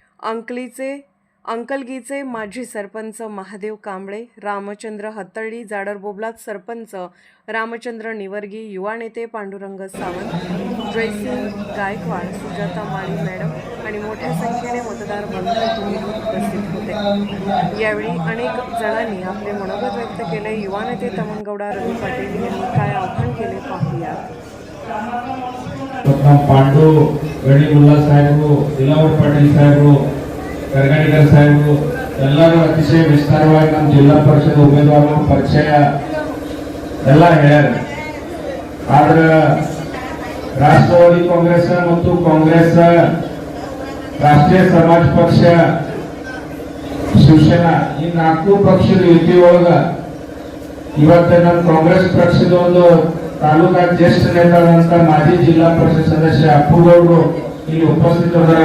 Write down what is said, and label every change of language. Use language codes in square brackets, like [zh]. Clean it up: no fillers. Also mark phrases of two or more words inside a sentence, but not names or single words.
[mr] अंकलगीचे माजी सरपंच महादेव कांबळे, रामचंद्र हत्तळी, जाडरबोबलात सरपंच रामचंद्र निवर्गी, युवा नेते पांडुरंग सावंत, जयसिंग गायकवाड, सुजाता माळी मॅडम आणि मोठ्या संख्येने मतदार बांधव उपस्थित होते। यावेळी अनेक जणांनी आपले मनोगत व्यक्त केले। युवा नेते तमनगौडा रवी पाटील यांनी काय आव्हान केले पाहूया। [kn] पांडू गणी मुल्ला साहेबರು, दिलावर पाटील साहेबರು, करगणीकर साहेबರು ಎಲ್ಲರೂ ಅತಿಶಯ ವಿಸ್ತಾರವಾಗಿ ನಮ್ಮ ಜಿಲ್ಲಾ ಪರಿಷತ್ ಉಮೇದುವಾರರ ಪರಿಚಯ ಎಲ್ಲ ಹೇಳ್ಯಾರ। ಆದ್ರೆ ರಾಷ್ಟ್ರವಾದಿ ಕಾಂಗ್ರೆಸ್ ಮತ್ತು ಕಾಂಗ್ರೆಸ್, ರಾಷ್ಟ್ರೀಯ ಸಮಾಜ ಪಕ್ಷ, ಶಿವಸೇನಾ ಈ ನಾಲ್ಕು ಪಕ್ಷದ ಯುತಿ ಒಳಗ ಇವತ್ತು ನಮ್ಮ ಕಾಂಗ್ರೆಸ್ ಪಕ್ಷದ ಒಂದು ತಾಲೂಕಾ ಜ್ಯೇಷ್ಠ ನೇತಾದಂತ ಮಾಜಿ ಜಿಲ್ಲಾ ಪರಿಷತ್ ಸದಸ್ಯ ಅಪ್ಪುಗೌಡರು ಇಲ್ಲಿ ಉಪಸ್ಥಿತರಾದ।